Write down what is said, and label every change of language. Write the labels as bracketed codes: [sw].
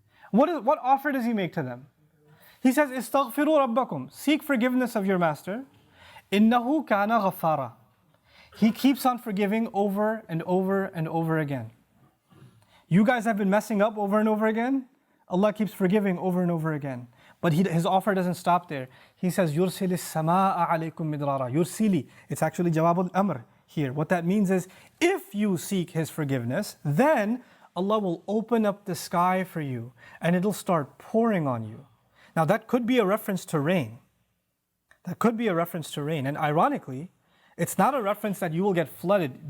[en] What offer does he make to them? He says, [ar] Astaghfiru rabbakum. [en] Seek forgiveness of your master. [ar] Innahu kana ghaffara. [en] He keeps on forgiving over and over and over again. You guys have been messing up over and over again. Allah keeps forgiving over and over again. But his offer doesn't stop there. He says, [ar] يُرْسِلِ السَّمَاءَ عَلَيْكُمْ مِدْرَارًا. Yursili. [en] It's actually Jawab al-Amr here. What that means is, if you seek His forgiveness, then Allah will open up the sky for you and it'll start pouring on you. Now that could be a reference to rain. That could be a reference to rain. And ironically, it's not a reference that you will get flooded.